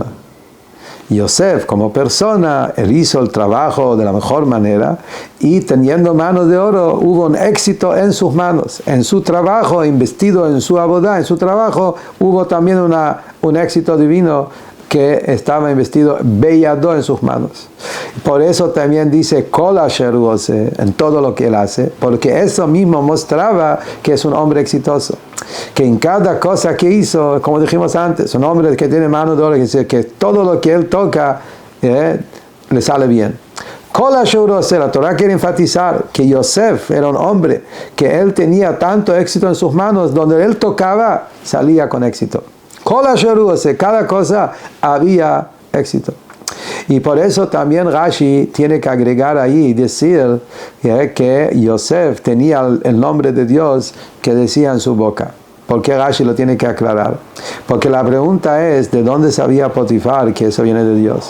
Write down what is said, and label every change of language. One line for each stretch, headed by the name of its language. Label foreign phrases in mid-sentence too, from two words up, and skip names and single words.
Spanish: Yosef como persona, él hizo el trabajo de la mejor manera y teniendo manos de oro hubo un éxito en sus manos, en su trabajo, investido en su abodá, en su trabajo, hubo también un éxito divino que estaba investido beyado en sus manos. Por eso también dice
Hebrew: כל אשר הוא עושה,
Spanish: en todo lo que él hace, porque eso mismo mostraba que es un hombre exitoso. Que en cada cosa que hizo, como dijimos antes, un hombre que tiene mano de oro, que todo lo que él toca le sale bien.
Hebrew: כל אשר הוא עושה,
Spanish: la Torah quiere enfatizar que Yosef era un hombre, que él tenía tanto éxito en sus manos, donde él tocaba, salía con éxito.
Hebrew: כל אשר הוא עושה,
Spanish: cada cosa había éxito. Y por eso también Rashi tiene que agregar ahí y decir que Yosef tenía el nombre de Dios que decía en su boca. ¿Por qué Rashi lo tiene que aclarar? Porque la pregunta es, ¿de dónde sabía Potifar que eso viene de Dios?